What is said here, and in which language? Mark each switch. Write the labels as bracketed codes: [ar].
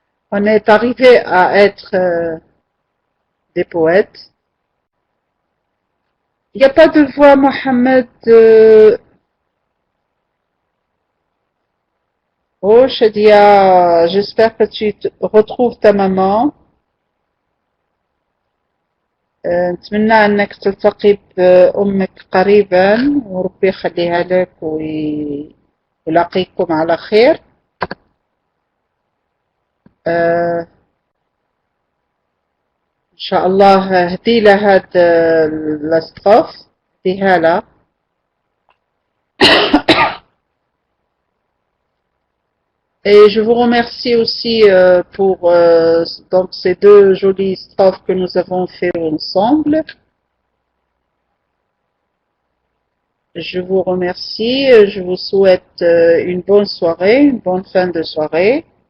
[fr] On est arrivé à être des poètes. Il n'y a pas de voix, Mohamed. Oh, Shadia, j'espère que tu retrouves ta maman. [ar] نتمنى أنك تلتقي بأمك قريبا وربي يخليها لك ويلاقيكم على خير. إن شاء الله هدي لها هاد الاستروف هديها لها. [fr] Et je vous remercie aussi pour donc ces deux jolies strophes que nous avons fait ensemble. Je vous remercie, je vous souhaite une bonne soirée, une bonne fin de soirée.